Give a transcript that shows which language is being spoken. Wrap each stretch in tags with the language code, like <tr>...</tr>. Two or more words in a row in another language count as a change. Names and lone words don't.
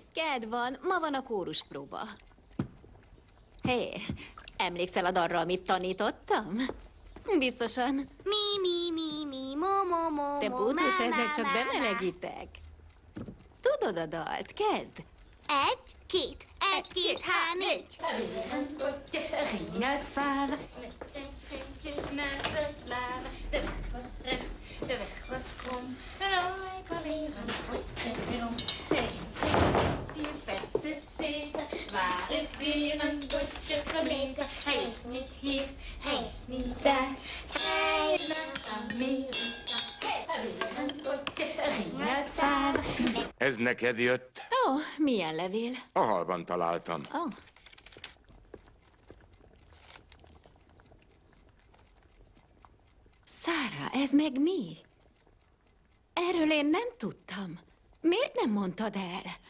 <hu>Kedd van, ma van a kóruspróba. Hé, emlékszel a darra, amit tanítottam? Biztosan. Mi, mo, Te bútus, ezek csak bemelegítek. Tudod a dalt, kezd. Egy, két, há, négy.</hu> <nl>Waar is weer een bosje gebleven? Hij is niet hier, hij is niet daar. Hij is naar Amerika. Weer een bosje ging uitvaren.</nl> <hu>Ez neked jött? Ó, milyen levél? A halban találtam. Ó. Szára, ez meg mi? Erről én nem tudtam. Miért nem mondtad el?</hu>